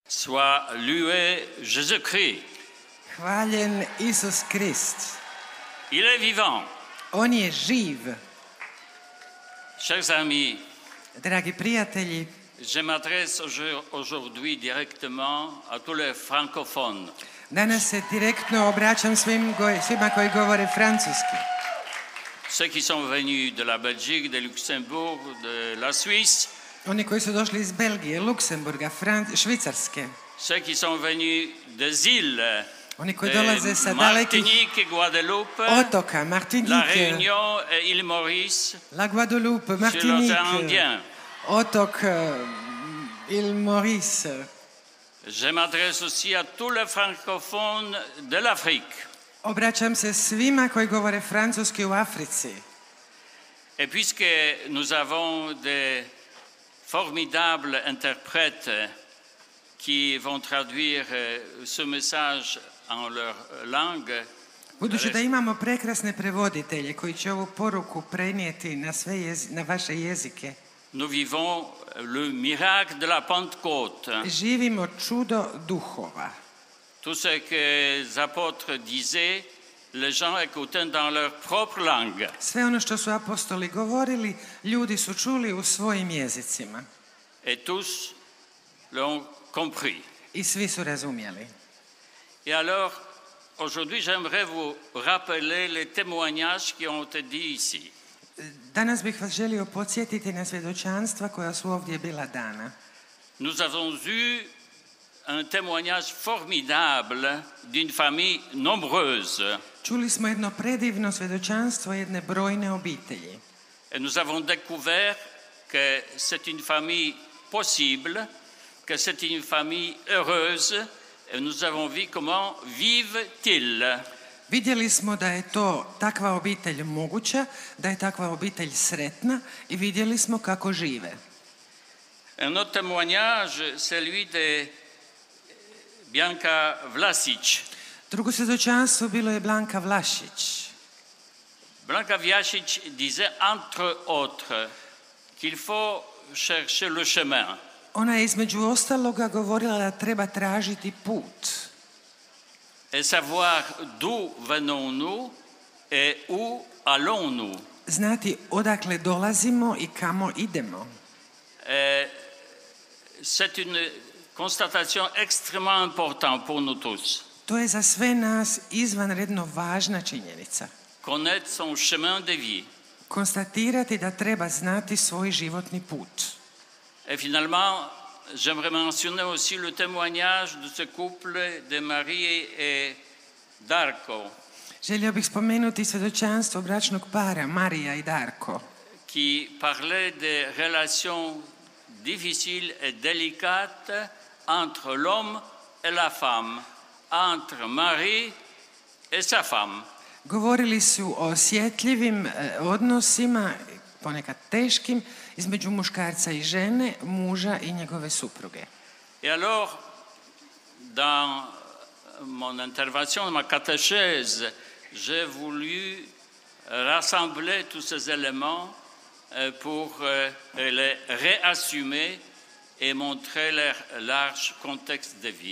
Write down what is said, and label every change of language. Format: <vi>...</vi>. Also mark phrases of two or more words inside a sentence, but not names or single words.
<fr>Soit loué Jésus-Christ.</fr> <hr>Hvaljen Isus Krist.</hr> <fr>Il est vivant.</fr> <hr>On je živ.</hr> <fr>Chers amis,</fr> <hr>Dragi prijatelji,</hr> <fr>je m'adresse aujourd'hui directement à tous les francophones.</fr> <hr>danas se direktno obraćam svima koji govore francuski.</hr> <fr>Ceux qui sont venus de la Belgique, de Luxembourg, de la Suisse.</fr> <hr>Oni koji su došli iz Belgije, Luksemburga, Švicarske.</hr> <fr>Ceux qui sont venus des îles.</fr> <hr>Oni koji dolaze sa</hr> <fr>Martinique, Guadeloupe,</fr> <hr>otoka, Martinique,</hr> <fr>La Réunion et Île Maurice,</fr> <hr>La Guadeloupe, Martinique, otok Île Maurice.</hr> <fr>Je m'adresse aussi à tous les francophones de l'Afrique.</fr> <hr>Obraćam se svima koji govore francuski u Africi.</hr> <fr>Et puisque nous avons des formidables interprètes qui vont traduire ce message en leur langue.</fr> <hr>Budući da imamo prekrasne prevoditelje koji će ovu poruku prenijeti na vaše jezike.</hr> <fr>Nous vivons le miracle de la Pentecôte.</fr> <hr>Živimo čudo duhova.</hr> <fr>Tout ce que les apôtres disaient, les gens écoutaient dans leur propre langue.</fr> <hr>Sve ono što su apostoli govorili, ljudi su čuli u svojim jezicima.</hr> <fr>Et tous l'ont compris.</fr> <hr>I svi su razumjeli.</hr> <fr>Et alors, aujourd'hui, j'aimerais vous rappeler les témoignages qui ont été dits ici.</fr> <hr>Danas bih vas želio podsjetiti na svjedočanstva koja su ovdje bila dana.</hr> <fr>Nous avons eu un témoignage formidable d'une famille nombreuse.</fr> <hr>Čuli smo jedno predivno svjedočanstvo jedne brojne obitelji.</hr> <fr>Et nous avons découvert que c'est une famille possible, que c'est une famille heureuse, et nous avons vu comment vivent-ils.</fr> <hr>Vidjeli smo da je to takva obitelj moguća, da je takva obitelj sretna i vidjeli smo kako žive.</hr> <fr>Un autre témoignage, celui de Bianca Vlasic.</fr> <hr>Drugo svjedočanstvo bilo je Blanka Vlašić.</hr> <fr>Blanka Vlasic disait entre autres qu'il faut chercher le chemin.</fr> <hr>Ona je između ostaloga govorila da treba tražiti put.</hr> <fr>Et savoir d'où venons-nous et où allons-nous.</fr> <hr>Znati odakle dolazimo i kamo idemo.</hr> <fr>C'est une constatation extrêmement importante pour nous tous.</fr> <hr>To je za sve nas izvanredno važna činjenica.</hr> <fr>Connaître son chemin de vie.</fr> <hr>Konstatirati da treba znati svoj životni put.</hr> <fr>Et finalement, j'aimerais mentionner aussi le témoignage de ce couple de Marie et Darko.</fr> <hr>Želio bih spomenuti svjedočanstvo bračnog para Marija i Darko.</hr> <fr>Qui parlait des relations difficiles et délicates entre l'homme et la femme, entre Marie et sa femme.</fr> <hr>Govorili su o osjetljivim odnosima, ponekad teškim, između muškarca i žene, muža i njegove supruge.</hr> <fr>Et alors, dans mon intervention, ma catéchèse, j'ai voulu rassembler tous ces éléments pour les réassumer et montrer leur large contexte de vie.</fr>